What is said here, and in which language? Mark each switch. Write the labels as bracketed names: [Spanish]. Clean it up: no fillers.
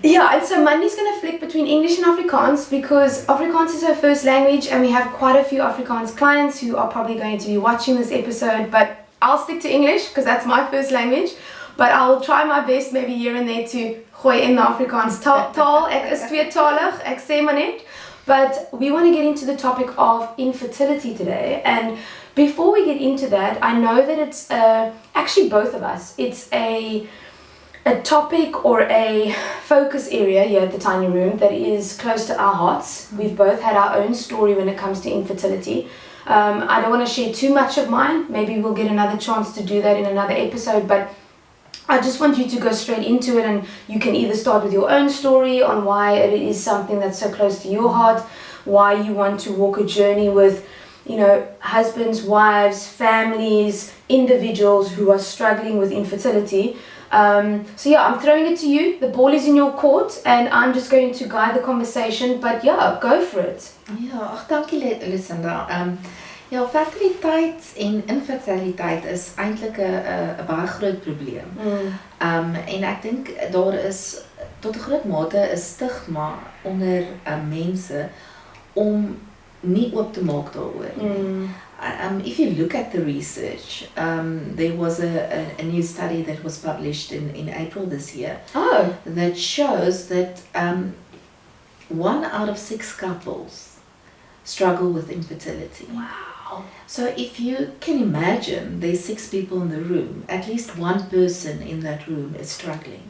[English] Yeah, and so Mandy's going to flick between English and Afrikaans because Afrikaans is her first language, and we have quite a few Afrikaans clients who are probably going to be watching this episode, but I'll stick to English because that's my first language, but I'll try my best maybe here and there to gooi in the Afrikaans taal. [Afrikaans] Ek is tweetalig, ek sê maar net. [English] But we want to get into the topic of infertility today, and before we get into that, I know that it's actually both of us. It's a topic or a focus area here at the Tiny Room that is close to our hearts. We've both had our own story when it comes to infertility. I don't want to share too much of mine. Maybe we'll get another chance to do that in another episode, but I just want you to go straight into it, and you can either start with your own story on why it is something that's so close to your heart, why you want to walk a journey with, you know, husbands, wives, families, individuals who are struggling with infertility. So yeah, I'm throwing it to you. The ball is in your court, and I'm just going to guide the conversation. But yeah, go for it. [Afrikaans] Ja, dankie Lucinda. Ja, fertiliteit en infertiliteit is eintlik 'n baie groot probleem. En ek dink daar is tot 'n groot mate 'n stigma onder mense om nie oop te maak daaroor nie. [English] If you look at the research, there was a new study that was published in April this year that shows that 1 out of 6 couples struggle with infertility. Wow. So if you can imagine there's 6 people in the room, at least one person in that room is struggling.